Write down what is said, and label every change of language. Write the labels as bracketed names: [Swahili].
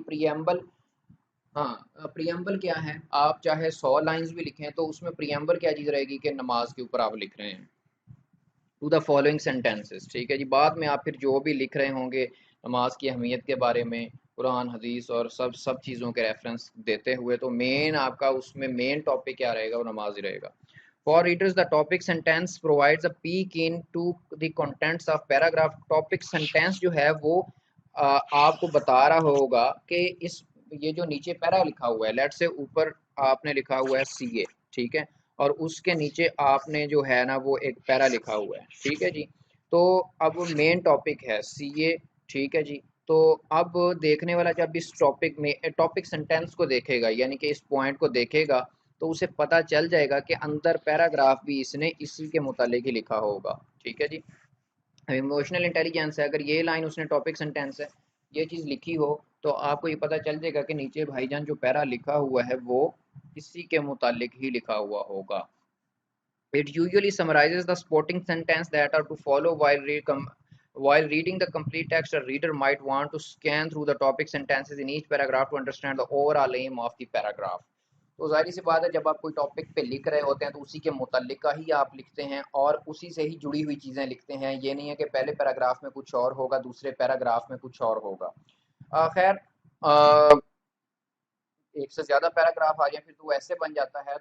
[Urdu] Preamble, ہاں preamble کیا ہے، آپ چاہے 100 لائنز بھی لکھیں تو اس میں پریمبل کیا چیز رہے گی کہ نماز کے اوپر آپ لکھ رہے ہیں. [English] To the following sentences. [Urdu] ٹھیک ہے جی. بعد میں آپ پھر جو بھی لکھ رہے ہوں گے نماز کی اہمیت کے بارے میں، قرآن حدیث اور سب چیزوں کے ریفرنس دیتے ہوئے، تو مین آپ کا اس میں مین ٹاپک کیا رہے گا، وہ نماز ہی رہے گا. [English] For readers, the topic sentence provides a peek into the contents of paragraph. [Urdu] Topic sentence جو ہے وہ آپ کو بتا رہا ہوگا کہ اس یہ جو نیچے پیرا لکھا ہوا ہے، لیٹ سے اوپر آپ نے لکھا ہوا ہے سی اے، ٹھیک ہے، اور اس کے نیچے آپ نے جو ہے نا وہ ایک پیرا لکھا ہوا ہے. ٹھیک ہے جی. تو اب مین ٹاپک ہے سی اے. ٹھیک ہے جی. تو اب دیکھنے والا جب اس ٹاپک میں ٹاپک سینٹینس کو دیکھے گا، یعنی کہ اس پوائنٹ کو دیکھے گا، تو اسے پتا چل جائے گا کہ اندر پیراگراف بھی اس نے اسی کے متعلق ہی لکھا ہوگا. ٹھیک ہے جی. ایموشنل انٹیلیجنس ہے، اگر یہ لائن اس نے ٹاپک سینٹینس ہے یہ چیز لکھی ہو تو آپ کو یہ پتا چل جائے گا کہ نیچے بھائی جان جو پیرا لکھا ہوا ہے وہ اسی کے متعلق ہی لکھا ہوا ہوگا. [English] It usually summarizes the supporting sentence that are to follow while reading the complete text. A reader might want to scan through the topic sentences in each paragraph to understand the overall aim of the paragraph. [Urdu] تو ظاہر سی بات ہے جب آپ کوئی topic پہ لکھ رہے ہوتے ہیں تو اسی کے متعلقہ ہی آپ لکھتے ہیں اور اسی سے ہی جڑی ہوئی چیزیں لکھتے ہیں. یہ نہیں ہے کہ پہلے پیراگراف میں کچھ اور ہوگا دوسرے پیراگراف میں کچھ اور ہوگا. خیر ایک سے زیادہ پیراگراف آ جائیں پھر تو وہ ایسے بن جاتا ہے.